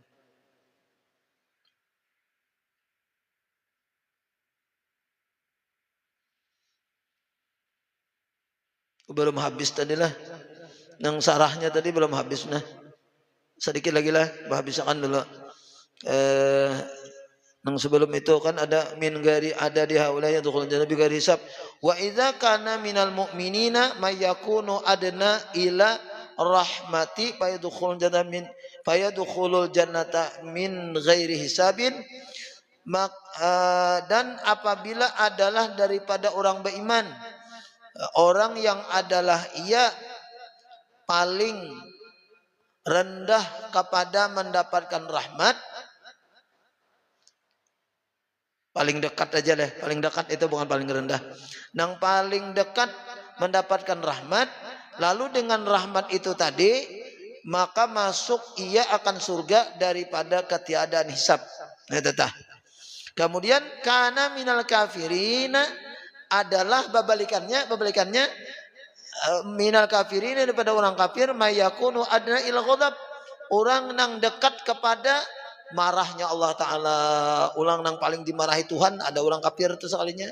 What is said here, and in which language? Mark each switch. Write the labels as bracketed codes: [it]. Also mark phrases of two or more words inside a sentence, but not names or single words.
[bjn] Belum habis tadi lah. Yang sarahnya tadi belum habis nah. Sedikit lagi lah, habiskan dulu. Nang sebelum itu kan ada [ar] من غير [bjn] ada di haulanya [ar] دخول الجنة بغير حساب. وإذا كان من المؤمنين من يكون أدنى إلى رحمة فيدخل الجنة من غير حساب. [bjn] Dan apabila adalah daripada orang beriman, orang yang adalah ia paling rendah kepada mendapatkan rahmat, paling dekat aja deh, paling dekat itu bukan paling rendah, yang paling dekat mendapatkan rahmat, lalu dengan rahmat itu tadi maka masuk ia akan surga daripada ketiadaan hisab. Kemudian [ar] كان من الكافرين [bjn] adalah babalikannya [ar] من الكافرين [bjn] daripada orang kafir [ar] من يكون أدنى إلى الغضب, [bjn] orang nang dekat kepada marahnya Allah Ta'ala. Orang nang paling dimarahi Tuhan ada orang kafir itu sekalinya.